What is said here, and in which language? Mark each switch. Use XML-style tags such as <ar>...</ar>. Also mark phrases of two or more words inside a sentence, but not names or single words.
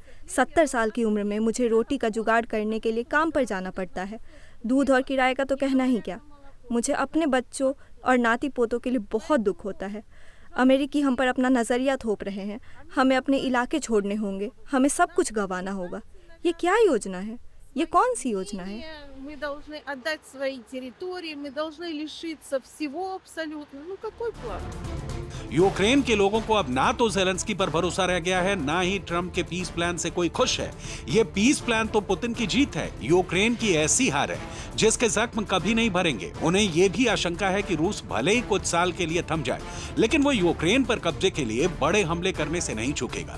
<hi>70 साल की उम्र में मुझे रोटी का जुगाड़ करने के लिए काम पर जाना पड़ता है। दूध और किराए का तो कहना ही क्या। मुझे अपने बच्चों और नाती पोतों के लिए बहुत दुख होता है। अमेरिकी हम पर अपना नज़रिया थोप रहे हैं। हमें अपने इलाके छोड़ने होंगे। हमें सब कुछ गंवाना होगा। ये क्या योजना है? ये कौन सी योजना है?</hi> <ru>Мы должны отдать свои территории, мы должны лишиться всего абсолютно. Ну какой план?</ru> <hi>यूक्रेन के लोगों को अब ना तो ज़ेलेंस्की पर भरोसा रह गया है, ना ही ट्रंप के</hi> <en>peace plan</en> <hi>से कोई खुश है। ये</hi> <en>peace plan</en> <hi>तो पुतिन की जीत है। यूक्रेन की ऐसी हार है जिसके जख्म कभी नहीं भरेंगे। उन्हें ये भी आशंका है कि रूस भले ही कुछ साल के लिए थम जाए, लेकिन वो यूक्रेन पर कब्जे के लिए बड़े हमले करने से नहीं चूकेगा।</hi>